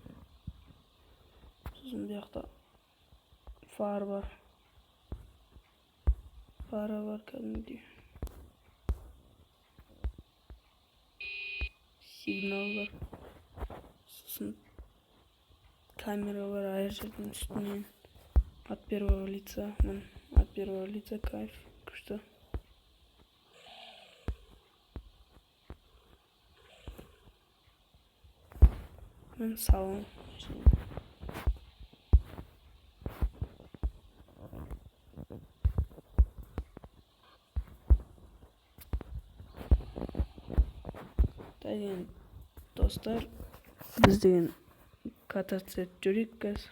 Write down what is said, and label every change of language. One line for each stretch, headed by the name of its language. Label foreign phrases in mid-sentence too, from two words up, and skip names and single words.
Kazakh: Сосын бұл жақта фар бар. Фара бар кәдімгідей. Сигнал бар. Сосын камера бар, айыр жердің үстінен.
Russian: От первого лица. От первого лица кайф. Күшті.
Kazakh: Мен салон. Деген достар, біз деген кататься жүрейік қазір.